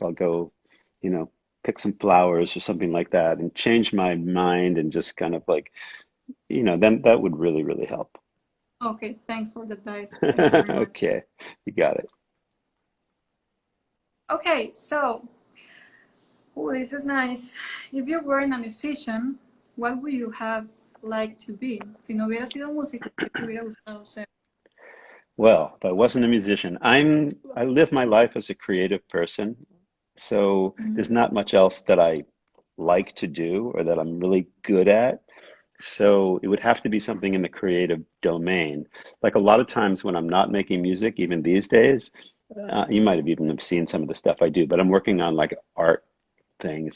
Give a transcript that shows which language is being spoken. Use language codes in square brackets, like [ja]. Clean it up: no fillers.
[en] I'll go, you know, pick some flowers or something like that and change my mind and just kind of like, then that would really, really help. okay. Thanks for the advice. Thank you very much. Okay, you got it. Okay, so this is nice. If you weren't a musician, what would you have liked to be? [es] Si no hubiera sido músico, ¿qué te hubiera gustado ser? [en] Well, if I wasn't a musician, I live my life as a creative person, so there's Mm, not much else that I like to do or that I'm really good at. So it would have to be something in the creative domain. Like a lot of times when I'm not making music, even these days, you might have even have seen some of the stuff I do, but I'm working on like art things.